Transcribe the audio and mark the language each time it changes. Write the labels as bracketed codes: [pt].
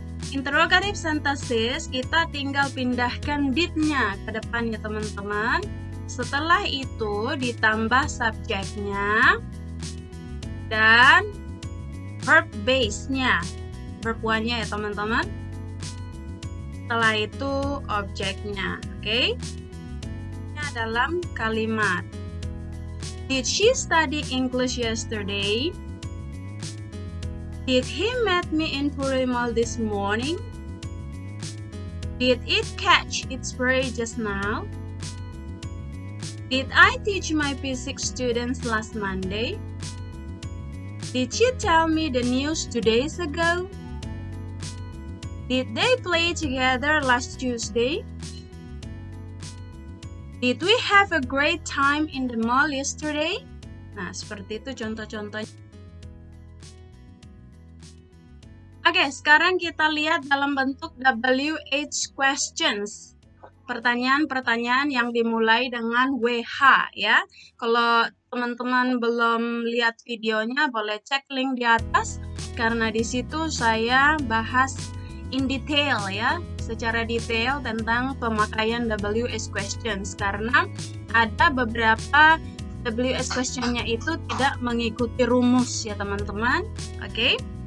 [id] Interrogative sentences kita tinggal pindahkan did-nya ke depan ya teman-teman. Setelah itu ditambah subjeknya dan verb base-nya, verb one-nya ya teman-teman. Setelah itu objeknya, oke? Dalam kalimat, [en] did she study English yesterday? Did he meet me in Puri Mall this morning? Did it catch its prey just now? Did I teach my physics students last Monday? Did you tell me the news 2 days ago? Did they play together last Tuesday? Did we have a great time in the mall yesterday? [id] Nah, seperti itu contoh-contohnya. Oke, sekarang kita lihat dalam bentuk WH questions. Pertanyaan-pertanyaan yang dimulai dengan WH ya. Kalau teman-teman belum lihat videonya, boleh cek link di atas karena di situ saya bahas in detail ya, secara detail tentang pemakaian WH questions karena ada beberapa WH questionnya itu tidak mengikuti rumus ya teman-teman. Oke.